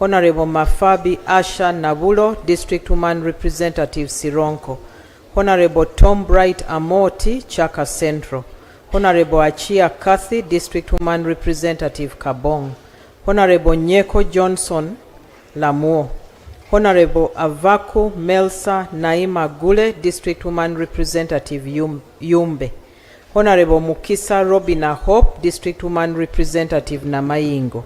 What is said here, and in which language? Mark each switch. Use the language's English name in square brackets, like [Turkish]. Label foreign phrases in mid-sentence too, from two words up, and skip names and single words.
[English] Honorable Mafabi Asha Nabulo, District Woman Representative Sironko. Honorable Tom Bright Amoti, Chaka Central. Honorable Achia Kathy, District Woman Representative Kabong. Honorable Nyeko Johnson, Lamuo. Honorable Avaku Melsa Naima Gule, District Woman Representative Yumbe. Honorable Mukisa Robina Hope, District Woman Representative Namayingo.